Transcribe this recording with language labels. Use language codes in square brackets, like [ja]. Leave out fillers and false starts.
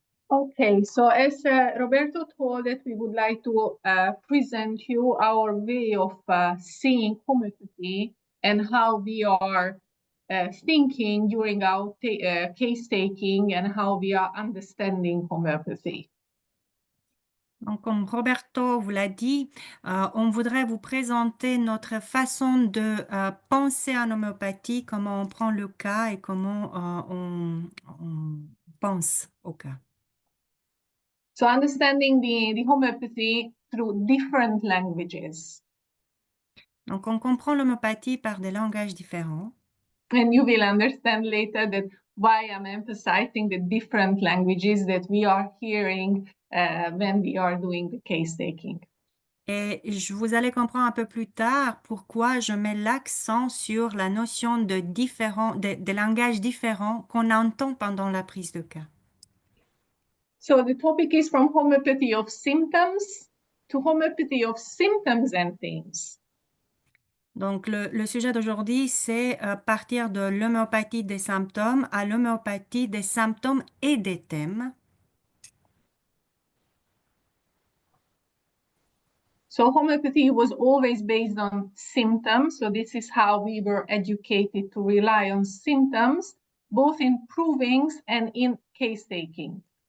[en] Okay, so as Roberto told us, we would like to present you our way of seeing homeopathy and how we are thinking during our case taking and how we are understanding homeopathy. [fr] Donc, comme Roberto vous l'a dit, on voudrait vous présenter notre façon de penser en homéopathie, comment on prend le cas et comment on pense au cas. [en] So understanding the homeopathy through different languages. [fr] Donc, on comprend l'homéopathie par des langages différents. [en] And you will understand later that why I'm emphasizing the different languages that we are hearing when we are doing the case taking. [fr] Et vous allez comprendre un peu plus tard pourquoi je mets l'accent sur la notion de langages différents qu'on entend pendant la prise de cas. [en] So the topic is from homeopathy of symptoms to homeopathy of symptoms and themes. [fr] Donc, le sujet d'aujourd'hui, c'est partir de l'homéopathie des symptômes à l'homéopathie des symptômes et des thèmes. [en] So homeopathy was always based on symptoms. So this is how we were educated to rely on symptoms, both in provings and in case taking.